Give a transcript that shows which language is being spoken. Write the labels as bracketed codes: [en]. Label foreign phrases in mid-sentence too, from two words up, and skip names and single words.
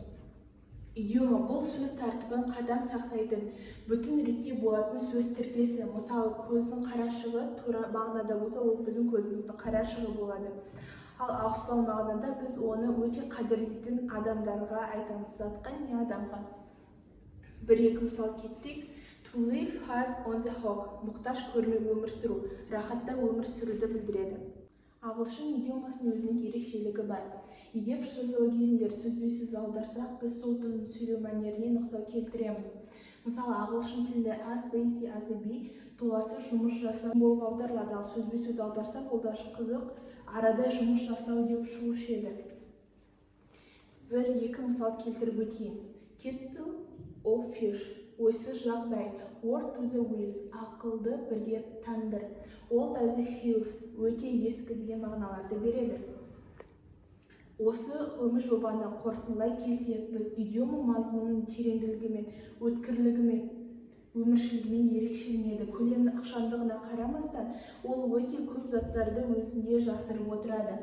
[kk] Идиома бұл сөз тәртібін қатаң сақтайтын, бүтін ретте болатын сөз тіркесі. Мысалы, көздің қарашығы тура мағынада болса, ол біздің көзіміздің қарашығы болады. Ал ауыспалы мағынада біз оны өте қадірлейтін адамдарға айтамыз. Затқа не адамға. Бір-екі мысал келтірейік. [en] To live hard on the hog. [kk] Мұқтаж көрмей өмір сүру, рахатта өмір сүруді білдіреді. Ағылшын идиомасының өзінің ерекшелігі бар. Егер фразеологизмдер сөзбе-сөз аударсақ, біз сол тілдің сөйлеу мәнеріне нұқсан келтіреміз. Мысалы, ағылшын тілінде [en] as busy as a bee [kk] толасы жұмыс жасау болып аударылады, ал сөзбе-сөз аударсақ, ол да қызық, арада жұмыс жасау деп шығушы еді. Бір-екі мысал келтіріп өтейін. [en] Kettle of fish, [kk] ойсыз жағдай. [en] Word to the wise, [kk] ақылды бірге тандыр. [en] Old as the hills, [kk] өте ескі деген мағыналарды береді. Осы ғылыми жобаны қорытындылай келсек, біз идиома мазмұнының тереңділігімен, өткірлігімен, өміршілігімен ерекшеленеді. Көлемнің ықшамдығына қарамастан, ол өте көп заттарды өзінде жасырып отырады.